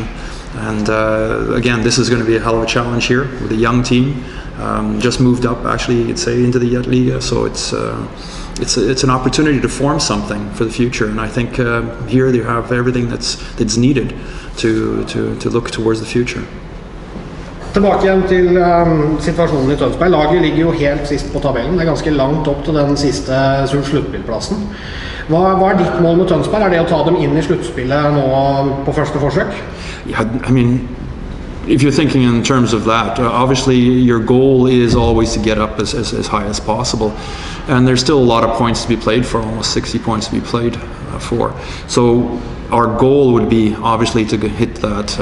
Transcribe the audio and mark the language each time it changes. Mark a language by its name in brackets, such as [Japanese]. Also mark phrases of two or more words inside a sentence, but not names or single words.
[English] And again, this is going to be a hell of a challenge here with a young team. Just moved up, actually, you'd say, into the Liga. So it's it's an opportunity to form something for the future, and I think here they have everything that's needed to look towards the future. [Norwegian] Tilbake igjen til situasjonen I Tønsberg. Laget ligger jo helt sist på tabellen. Det ganske langt opp til den siste sluttspillplassen. Hva ditt mål med Tønsberg? Det å ta dem inn I sluttspillet nå på første forsøk? [English] Yeah, I mean, if you're thinking in terms of that, obviously your goal is always to get up as high as possible, and there's still a lot of points to be played for, almost 60 points to be played for. So our goal would be obviously to hit that.